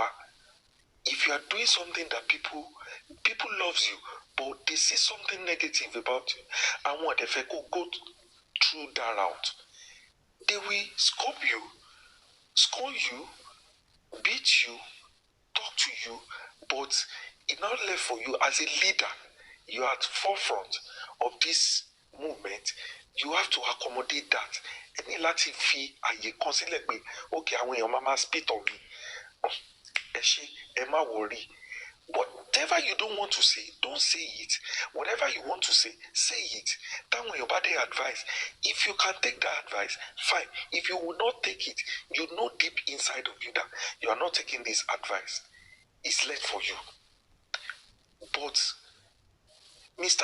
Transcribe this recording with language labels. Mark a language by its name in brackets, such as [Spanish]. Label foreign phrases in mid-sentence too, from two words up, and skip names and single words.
[English] If you are doing something that people loves you, but they see something negative about you, and what if I go through that route, they will scorn you, beat you, talk to you, but it's not left for you as a leader. You are at the forefront of this movement. You have to accommodate that. [Yoruba] Any láti fi àyè kan sílẹ̀ pé okay, àwọn èèyàn máa [English] spit on me. [Yoruba] Ẹ má worry. [English] Whatever you don't want to say, don't say it. Whatever you want to say it. That when your body advice, if you can take that advice, fine. If you will not take it, you know deep inside of you that you are not taking this advice. It's left for you. But Mr.